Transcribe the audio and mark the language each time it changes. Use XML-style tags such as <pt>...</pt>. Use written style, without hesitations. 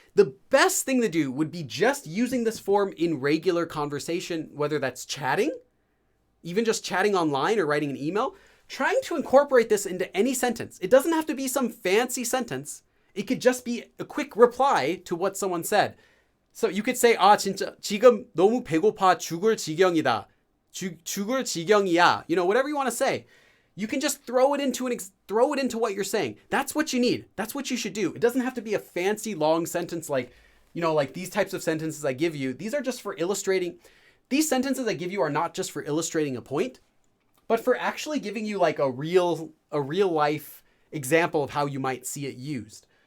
<en>The best thing to do would be just using this form in regular conversation, whether that's chatting, even just chatting online or writing an email, trying to incorporate this into any sentence. It doesn't have to be some fancy sentence. It could just be a quick reply to what someone said. So you could say,</en> <ko>진짜 지금 너무 배고파 죽을 지경이다. 죽을 지경이야.</ko> <en>You know, whatever you want to say. You can just throw it into what you're saying. That's what you need. That's what you should do. It doesn't have to be a fancy long sentence like, you know, like these types of sentences I give you. These are just for illustrating. These sentences I give you are not just for illustrating a point, but for actually giving you like a real life example of how you might see it used.</en>